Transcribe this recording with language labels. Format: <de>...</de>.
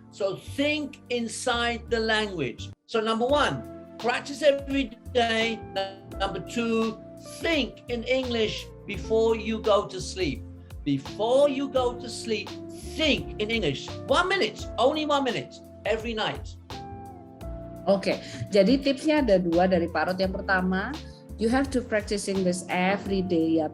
<en>So think inside the language. So number 1, practice every day. Number 2, think in English before you go to sleep. Before you go to sleep, think in English. 1 minute, only 1 minute, every night.</en> <id>Oke, jadi tipsnya ada 2 dari Pak Rod. Yang pertama,</id> <en>you have to practice English every day ya.</en>